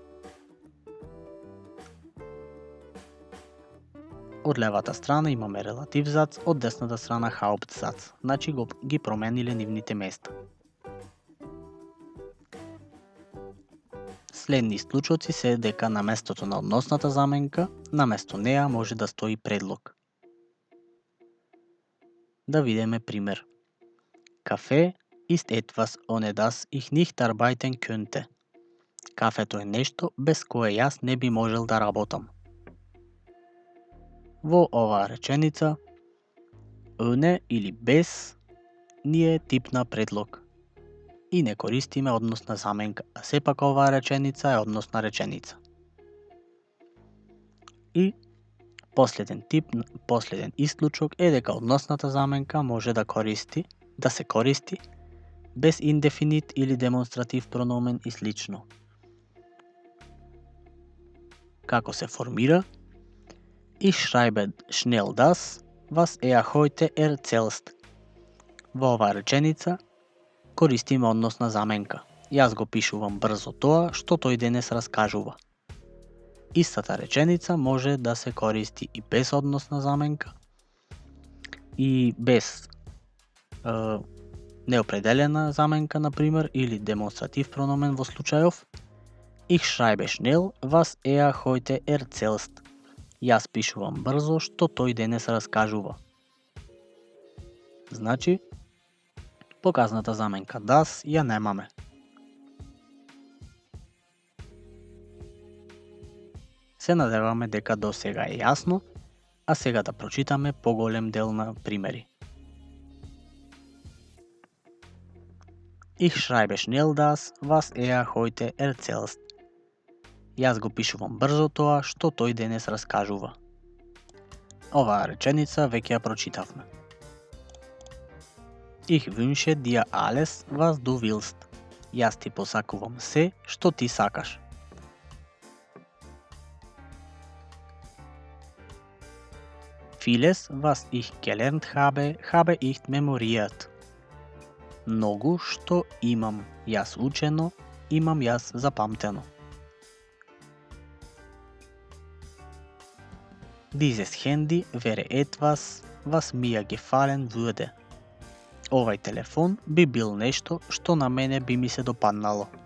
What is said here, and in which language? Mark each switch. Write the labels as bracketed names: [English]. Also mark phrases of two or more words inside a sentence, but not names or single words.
[Macedonian] Од левата страна имаме релатив зац, од десната страна Hauptsatz, значи ги промениле нивните места. Следни исклучоци се дека на местото на односната заменка, на место неа може да стои предлог. Да видиме пример. [German] Kaffee ist etwas, ohne das ich nicht arbeiten könnte. [Macedonian] Кафето е нешто без кое јас не би можел да работам. Во оваа реченица, ohne или без ни е тип на предлог и не користиме односна заменка, а сепак оваа реченица е односна реченица. И последен исклучок е дека односната заменка може да се користи без индефинит или демонстратив прономен и слично. Како се формира? [German] Ich schreibe schnell das, was heute erzählst. [Macedonian] Во оваа реченица користиме односна заменка. Јас го пишувам брзо тоа што тој денес раскажува. Истата реченица може да се користи и без односна заменка и без неопределена заменка, например, или демонстратив прономен во случајов. [German] Ich schreibe schnell, was heute erzählst. [Macedonian] Јас пишувам брзо што тој денес раскажува. Значи, показната заменка das ја немаме. Се надеваме дека до сега е јасно, а сега да прочитаме поголем дел на примери. [German] Ich schreibe schnell das, was heute erzählst. [Macedonian] Јас го пишувам брзо тоа што тој денес раскажува. Оваа реченица веќе ја прочитавме. [German] Ich wünsche dir alles, was du willst. [Macedonian] Јас ти посакувам се што ти сакаш. [German] Vieles, was ich gelernt habe, habe ich memoriert. [Macedonian] Многу што имам јас учено, имам јас запамтено. [German] Dieses Handy wäre etwas, was mir gefallen würde. [Macedonian] Овај телефон би бил нешто што на мене би ми се допаднало.